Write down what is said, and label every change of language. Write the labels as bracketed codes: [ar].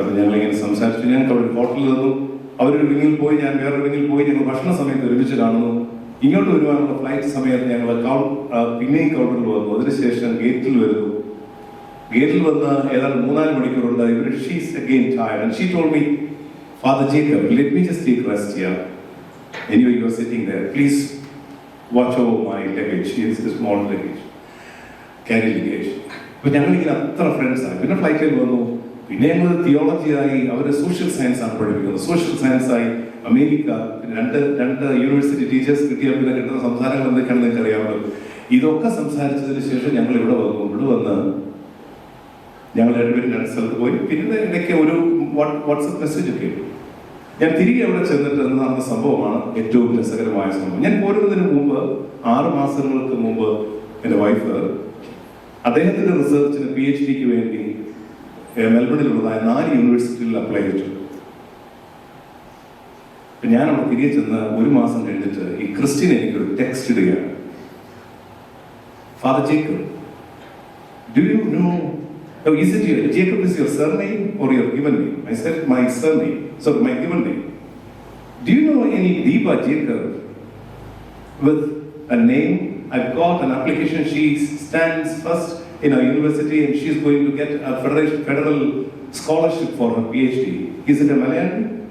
[ml] അപ്പോൾ ഞങ്ങളിങ്ങനെ സംസാരിച്ചു. ഞങ്ങൾക്ക് അവിടെ ഹോട്ടലിൽ നിന്നും അവരൊരു വിങ്ങിൽ പോയി, ഞാൻ വേറൊരു വിങ്ങിൽ പോയി. ഞങ്ങൾ ഭക്ഷണ സമയത്ത് ഒരുമിച്ച് കാണുന്നു. ഇങ്ങോട്ട് വരുവാനുള്ള ഫ്ലൈറ്റ് സമയത്ത് ഞങ്ങൾ പിന്നെയും കൗണ്ടറിൽ വന്നു. അതിനുശേഷം ഗേറ്റിൽ വരുന്നു. ഗേറ്റിൽ വന്ന് ഏതാണ്ട് 3-4 മണിക്കൂറുണ്ട്. ഇവർ [en] She's again tired and she told me, father Jacob, let me just take rest here. Anyway, you are sitting there. Please watch over my luggage. It's a small luggage. Carry luggage. [ml] അപ്പോൾ ഞങ്ങളിങ്ങനെ അത്ര ഫ്രണ്ട്സായി. പിന്നെ ഫ്ലൈറ്റിൽ വന്നു. പിന്നെ ഞങ്ങൾ തിയോളജിയായി, അവർ social science ആണ് പഠിപ്പിക്കുന്നത്. Social സയൻസായി America. രണ്ട് യൂണിവേഴ്സിറ്റി ടീച്ചേഴ്സ് കിട്ടിയാൽ പിന്നെ കിട്ടുന്ന സംസാരങ്ങൾ എന്തൊക്കെയാണെന്ന് നിങ്ങൾക്ക് അറിയാമല്ലോ. ഇതൊക്കെ സംസാരിച്ചതിന് ശേഷം ഞങ്ങൾ ഇവിടെ വന്നു. ഇവിടെ വന്ന് ഞങ്ങൾ 2 പേരും 2 സ്ഥലത്ത് പോയി. പിന്നെ ഇടയ്ക്ക് ഒരു വാട്സപ്പ് മെസ്സേജ് ഒക്കെ. ഞാൻ തിരികെ അവിടെ ചെന്നിട്ട് നടന്ന സംഭവമാണ് ഏറ്റവും രസകരമായ സംഭവം. ഞാൻ പോരുന്നതിന് മുമ്പ് 6 മാസങ്ങൾക്ക് മുമ്പ് എൻ്റെ വൈഫ് അദ്ദേഹത്തിന്റെ റിസർച്ചിന് PhDക്ക് വേണ്ടി മെൽബണിലുള്ളതായ 4 യൂണിവേഴ്സിറ്റികളിൽ അപ്ലൈ ചെയ്തു. ഞാൻ അവിടെ തിരികെ ചെന്ന് 1 മാസം കഴിഞ്ഞിട്ട് ഈ ക്രിസ്റ്റീൻ എനിക്കൊരു ടെക്സ്റ്റ് ഇടുകയാണ്. [en] Father Jacob, do you know, is it your, Jacob is your surname or your given name? I said my surname, so my given name. Do you know any Deepa Jacob with a name? I've got an application. She stands first in our university and she's going to get a federal scholarship for her PhD. Is it a Malayalam?